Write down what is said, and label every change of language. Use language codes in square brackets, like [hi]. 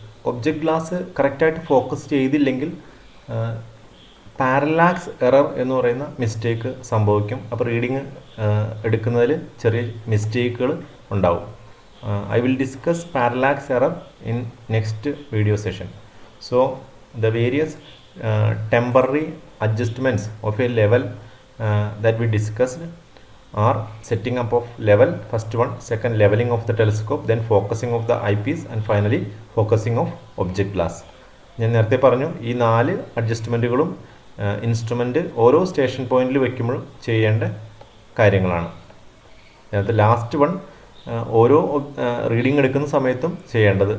[ml] Object glass കറക്റ്റായിട്ട് focus ചെയ്തില്ലെങ്കിൽ parallax error എന്ന് പറയുന്ന മിസ്റ്റേക്ക് സംഭവിക്കും. അപ്പോൾ റീഡിങ് എടുക്കുന്നതിൽ ചെറിയ മിസ്റ്റേക്കുകൾ ഉണ്ടാവും. [en] I will discuss parallax error in next video session. So the various temporary adjustments of a level that we discussed are setting up of level, first one, second leveling of the telescope, then focusing of the eyepiece and finally focusing of object glass. [ml] ഞാൻ നേരത്തെ പറഞ്ഞു ഈ 4 അഡ്ജസ്റ്റ്മെൻറ്റുകളും instrument ഓരോ station പോയിന്റിൽ വയ്ക്കുമ്പോൾ ചെയ്യേണ്ട കാര്യങ്ങളാണ്. അതിനകത്ത് ലാസ്റ്റ് വൺ ഓരോ റീഡിങ് എടുക്കുന്ന സമയത്തും ചെയ്യേണ്ടത്